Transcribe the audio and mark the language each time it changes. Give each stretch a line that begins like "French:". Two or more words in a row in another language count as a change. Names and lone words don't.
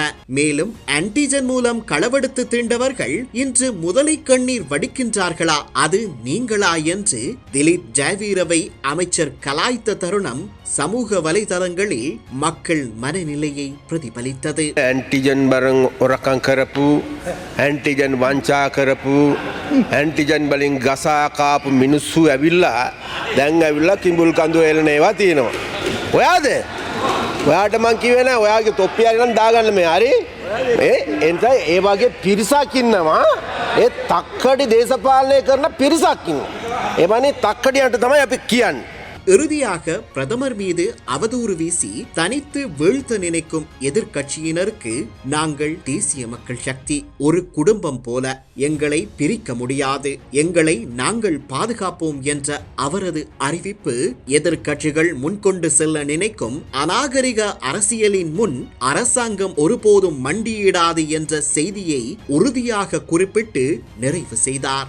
Tamil: மேலும் ஆன்டிஜன் மூலம் களவெடுத்து தீண்டவர்கள் இன்று முதலை கண்ணீர் வடிக்கின்றார்களா, அது நீங்களா என்று திலீப் ஜெயவீரவை அமைச்சர் கலாய்த்த தருணம் சமூக வலைதளங்களில் மக்கள் மனநிலையை பிரதிபலித்தது.
Sinhala: ஆன்டிஜன் பரங் உறக்கம் கரப்பு, ஆன்டிஜன் වංචා කරපු, ඇන්ටිජන් වලින් ගසා කාපු මිනිස්සු ඇවිල්ලා දැන් ඇවිල්ලා කිඹුල් කඳු එලන ඒවා තියෙනවා. ඔයාද? ඔයාට මං කිව්වේ නෑ ඔයාගේ තොප්පිය අරන් දාගන්න මේ හරි? එතන ඒ වගේ පිරිසක් ඉන්නවා. ඒ තක්කඩි දේශපාලනය කරන පිරිසක් ඉන්නවා. ඒ වනේ තක්කඩියන්ට තමයි අපි කියන්නේ.
Tamil: இறுதியாக பிரதமர் மீது அவதூறு வீசி தனித்து வீழ்த்த நினைக்கும் எதிர்க்கட்சியினருக்கு நாங்கள் தேசிய மக்கள் சக்தி, ஒரு குடும்பம் போல, எங்களை பிரிக்க முடியாது, எங்களை நாங்கள் பாதுகாப்போம் என்ற அவரது அறிவிப்பு எதிர்க்கட்சிகள் முன்கொண்டு செல்ல நினைக்கும் அநாகரிக அரசியலின் முன் அரசாங்கம் ஒருபோதும் மண்டியிடாது என்ற செய்தியை உறுதியாக குறிப்பிட்டு நிறைவு செய்தார்.